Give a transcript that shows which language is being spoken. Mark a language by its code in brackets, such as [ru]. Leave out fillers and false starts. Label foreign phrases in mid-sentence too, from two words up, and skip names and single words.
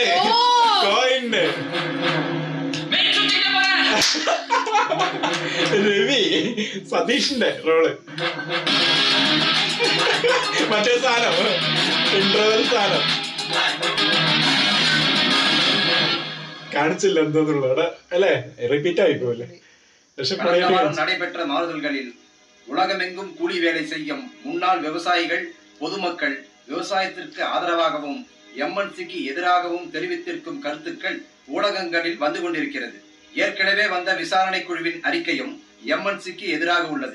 [ml] കോയിന്റ് രവി സതീഷിന്റെ റോള്. മറ്റേ സാധനം ഇന്റർവെൽ സാധനം കാണിച്ചില്ല എന്തോന്നുള്ളത് അല്ലേ? റിപ്പീറ്റ് ആയിപ്പോലെ. [ta] நடைபெற்ற மாறுதல்களில் உலகமெங்கும் கூலி வேலை செய்யும் முன்னாள் விவசாயிகள், பொதுமக்கள் விவசாயத்திற்கு ஆதரவாகவும் எம்என்சிக்கு எதிராகவும் தெரிவித்திருக்கும் கருத்துக்கள் ஊடகங்களில் வந்து கொண்டிருக்கிறது. ஏற்கனவே வந்த விசாரணை குழுவின் அறிக்கையும் எம்என்சிக்கு எதிராக உள்ளது.